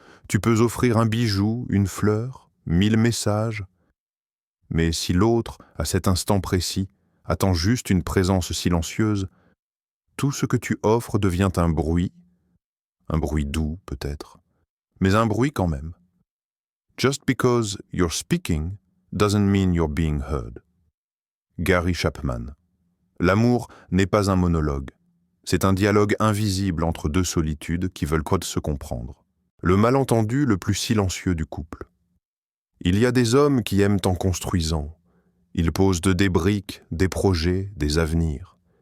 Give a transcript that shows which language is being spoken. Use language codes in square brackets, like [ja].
[fr] Tu peux offrir un bijou, une fleur, 1000 messages, mais si l'autre, à cet instant précis, attend juste une présence silencieuse, tout ce que tu offres devient un bruit doux peut-être, mais un bruit quand même. [en] Just because you're speaking doesn't mean you're being heard. Gary Chapman. [fr] L'amour n'est pas un monologue. C'est un dialogue invisible entre deux solitudes qui veulent se comprendre. Le malentendu le plus silencieux du couple. Il y a des hommes qui aiment en construisant. Ils posent des briques, des projets, des avenirs.